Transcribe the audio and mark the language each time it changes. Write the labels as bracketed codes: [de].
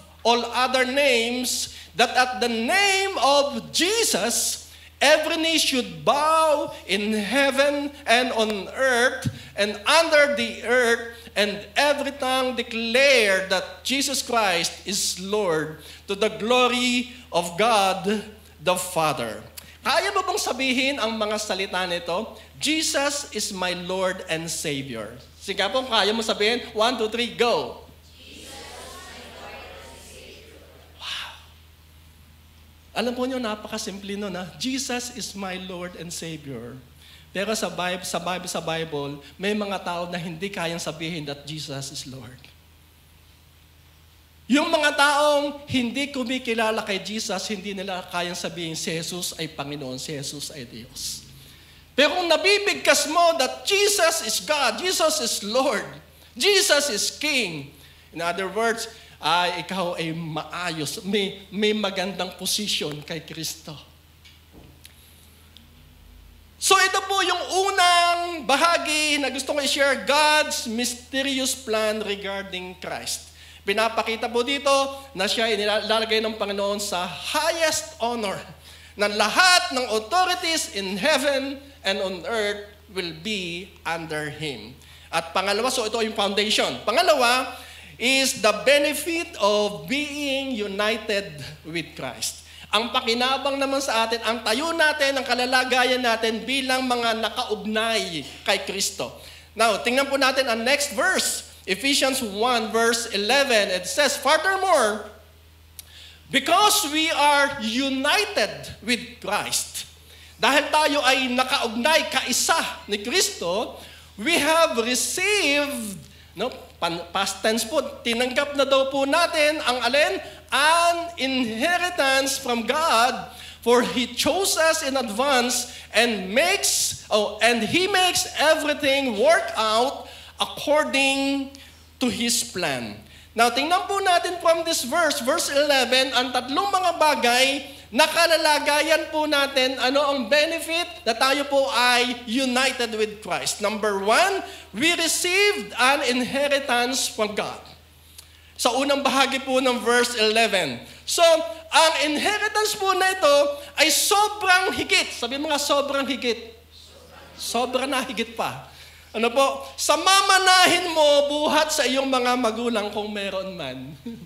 [en] all other names, that at the name of Jesus, every knee should bow in heaven and on earth and under the earth, and every tongue declare that Jesus Christ is Lord, to the glory of God the Father. [tl] Kaya mo bang sabihin ang mga salita nito? [en] Jesus is my Lord and Savior. [tl] Sige po, kaya mo sabihin? [en] 1, 2, 3, go! [tl] Alam po nyo, napakasimple nun, ha? [en] Jesus is my Lord and Savior. [tl] Pero sa Bible, may mga tao na hindi kayang sabihin [en] that Jesus is Lord. [tl] Yung mga taong hindi kumikilala kay Jesus, hindi nila kayang sabihin si Jesus ay Panginoon, si Jesus ay Diyos. Pero kung nabibigkas mo [en] that Jesus is God, Jesus is Lord, Jesus is King. In other words, [tl] ikaw ay maayos, may magandang posisyon kay Kristo. So ito po yung unang bahagi na gusto ko i-share, [en] God's mysterious plan regarding Christ. [tl] Pinapakita po dito na siya inilalagay ng Panginoon sa highest honor, na lahat ng [en] authorities in heaven and on earth will be under Him. [tl] At pangalawa, so ito yung foundation. [en] Pangalawa is the benefit of being united with Christ. [tl] Ang pakinabang naman sa atin, ang tayo natin, ang kalalagayan natin bilang mga nakaugnay kay Kristo. Now, tingnan po natin ang next verse. Ephesians 1 verse 11, [en] it says, furthermore, because we are united with Christ, [tl] dahil tayo ay nakaugnay, kaisa ni Kristo, [en] we have received, [tl] past tense po, tinanggap na daw po natin ang alin? [en] An inheritance from God, for He chose us in advance and He makes everything work out according to His plan. [tl] Now, tingnan po natin from this verse 11, ang tatlong mga bagay na kalalagayan po natin, ano ang benefit na tayo po ay [en] united with Christ. Number 1, we received an inheritance from God. [tl] Sa unang bahagi po ng verse 11. So, ang inheritance po na ito ay sobrang higit. Sabi mga sobrang higit. Sobra na higit pa. Ano po? Sa mamanahin mo, buhat sa iyong mga magulang kung meron man.